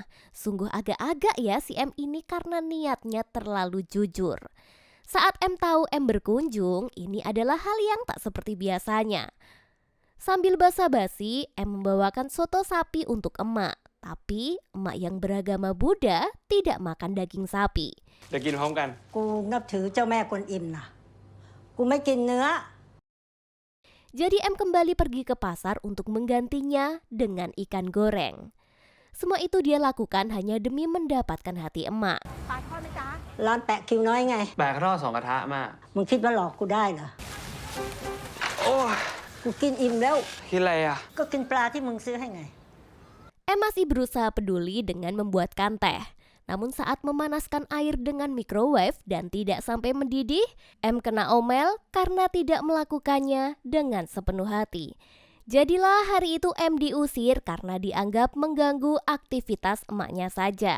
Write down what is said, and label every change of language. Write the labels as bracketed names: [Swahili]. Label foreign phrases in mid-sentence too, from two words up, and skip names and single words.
[Indonesian] Sungguh agak-agak ya si M ini karena niatnya terlalu jujur. Saat M tahu M berkunjung, ini adalah hal yang tak seperti biasanya. Sambil basa-basi, M membawakan soto sapi untuk emak. Tapi emak yang beragama Buddha tidak makan daging sapi. [Thai] จะกินพร้อมกัน กูนับถือเจ้าแม่กวนอิมนะกูไม่กินเนื้อ [Indonesian] Jadi M kembali pergi ke pasar untuk menggantinya dengan ikan goreng. Semua itu dia lakukan hanya demi mendapatkan hati emak. [Thai] ร้านแปะคิวน้อยไง แบกกระทอด2 กระทะมา มึงคิดว่าหลอกกูได้เหรอ โอ้ย กูกินอิ่มแล้ว คิดอะไรอ่ะ ก็กินปลาที่มึงซื้อให้ไง [Indonesian] M masih berusaha peduli dengan membuatkan teh. Namun saat memanaskan air dengan microwave dan tidak sampai mendidih, M kena omel karena tidak melakukannya dengan sepenuh hati. Jadilah hari itu M diusir karena dianggap mengganggu aktivitas emaknya saja.